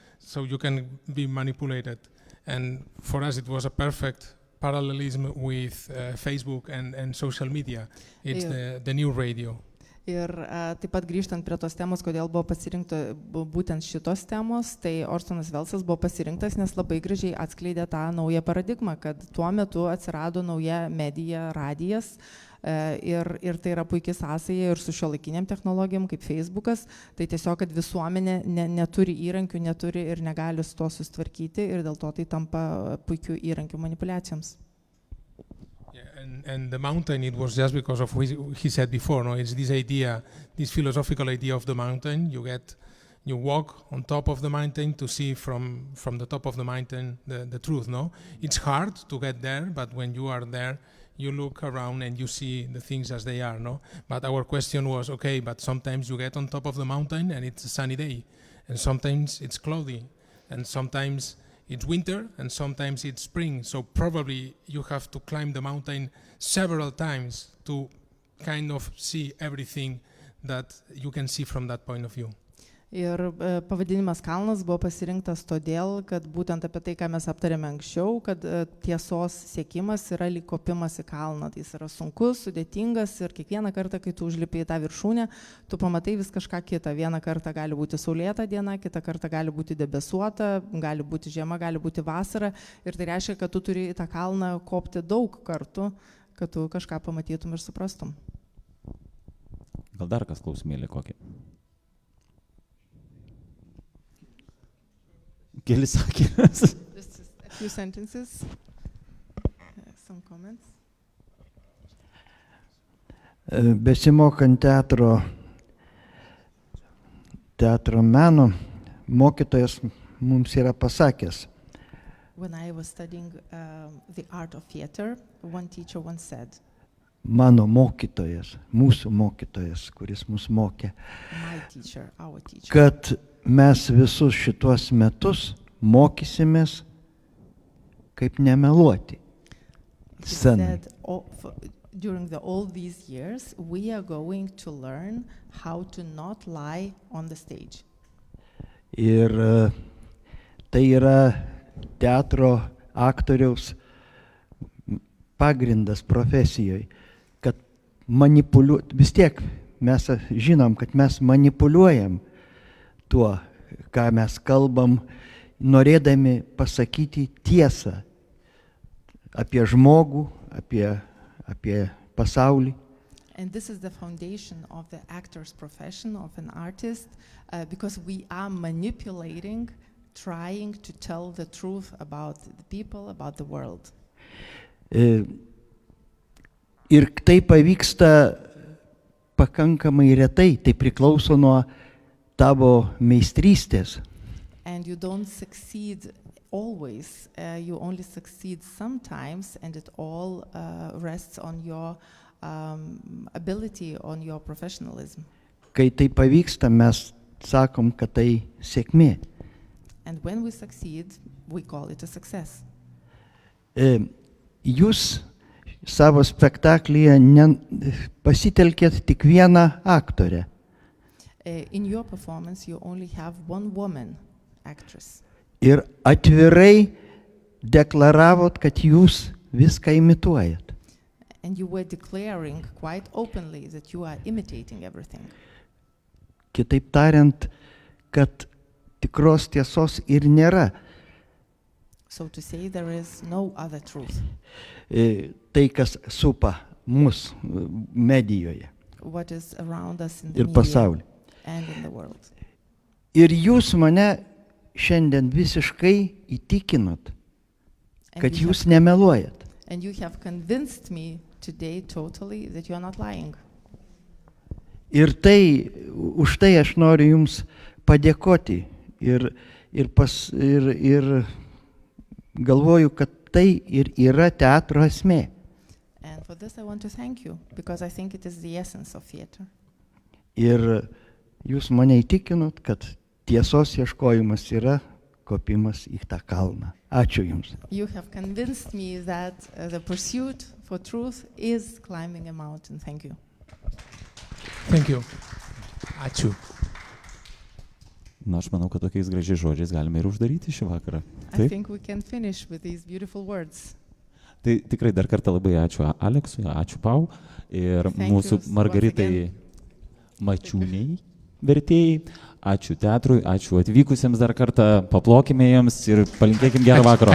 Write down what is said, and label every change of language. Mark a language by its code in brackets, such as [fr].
[en] So you can be manipulated. And for us it was a perfect parallelism with Facebook and social media. It's the new radio. [lt] Ir taip pat grįžtant prie tos temos, kodėl buvo pasirinkta būtent šitos temos, tai Orsonas Wellesas buvo pasirinktas, nes labai gražiai atskleidė tą naują paradigmą, kad tuo metu atsirado nauja medija, radijas, ir tai yra puikiai sąsaja ir su šiuolaikiniam technologijom kaip Facebookas, tai tiesiog, kad visuomenė neturi įrankių, neturi ir negali su to susitvarkyti, ir dėl to tai tampa puikių įrankių manipulacijoms. [en] And the mountain, it was just because of what he said before, no? It's this idea, this philosophical idea of the mountain. You walk on top of the mountain to see from the top of the mountain the truth, no? It's hard to get there, but when you are there, you look around and you see the things as they are, no? But our question was, okay, but sometimes you get on top of the mountain and it's a sunny day, and sometimes it's cloudy, and sometimes it's winter, and sometimes it's spring, so probably you have to climb the mountain several times to kind of see everything that you can see from that point of view. [lt] Ir pavadinimas Kalnas buvo pasirinktas todėl, kad būtent apie tai, ką mes aptarėme anksčiau, kad tiesos siekimas yra lyg kopimas į kalną. Tai jis yra sunkus, sudėtingas, ir kiekvieną kartą, kai tu užlipi į tą viršūnę, tu pamatai vis kažką kitą. Vieną kartą gali būti saulėta diena, kitą kartą gali būti debesuota, gali būti žiema, gali būti vasara. Ir tai reiškia, kad tu turi į tą kalną kopti daug kartų, kad tu kažką pamatytum ir suprastum. Gal dar kas klausimėlį kokį? Kelis sakymas. [en] Just a few sentences. Some comments. [lt] Besimokant teatro meno, mokytojas mums yra pasakęs. [en] When I was studying the art of theater, one teacher once said, [lt] mano mokytojas, mūsų mokytojas, kuris mus mokė, [en] my teacher, our teacher, [lt] kad mes visus šitos metus mokysimės, kaip nemeluoti scenai. [en] During all these years, we are going to learn how to not lie on the stage. [lt] Ir tai yra teatro aktoriaus pagrindas profesijoje, kad vis tiek mes žinom, kad mes manipuliuojam tuo, ką mes kalbam, norėdami pasakyti tiesą apie žmogų, apie pasaulį. [en] And this is the foundation of the actor's profession, of an artist, because we are manipulating, trying to tell the truth about the people, about the world. [lt] Ir tai pavyksta pakankamai retai, tai priklauso nuo tavo meistrystės. [en] And you don't succeed always, you only succeed sometimes, and it all rests on your ability, on your professionalism. [lt] Kai tai pavyksta, mes sakom, kad tai sėkmė. [en] And when we succeed, we call it a success. [lt] Jūs savo spektaklyje pasitelkėt tik vieną aktorę. [en] In your performance, you only have one woman actress. [lt] Ir atvirai deklaravot, kad jūs viską imituojat. [en] And you were declaring quite openly that you are imitating everything. [lt] Kitaip tariant, kad tikros tiesos ir nėra. [en] So to say, there is no other truth. [lt] Tai, kas supa mus medijoje [en] What is around us in the [lt] ir [en] media [lt] pasaulyje. [en] and in the world. [lt] Ir jūs mane šiandien visiškai įtikinot, kad jūs nemeluojat. [en] And you have convinced me today totally that you are not lying. [lt] Ir tai, už tai aš noriu jums padėkoti ir galvoju, kad tai ir yra teatro esmė. [en] And for this I want to thank you, because I think it is the essence of theater. [lt] Ir jūs mane įtikinot, kad tiesos ieškojimas yra kopimas į tą kalną. Ačiū jums. [en] You have convinced me that the pursuit for truth is climbing a mountain. Thank you. Thank you. [lt] Ačiū. Na, aš manau, kad tokiais gražiais žodžiais galime ir uždaryti šį vakarą. [en] I think we can finish with these beautiful words. [lt] Tai tikrai dar kartą labai ačiū Aleksui, ačiū Pau ir [en] Thank [lt] mūsų [en] you [lt] Margaritai Mačiūniai vertėjai. Ačiū teatrui, ačiū atvykusiems dar kartą, paplokime jiems ir palinkėkim gerą vakarą.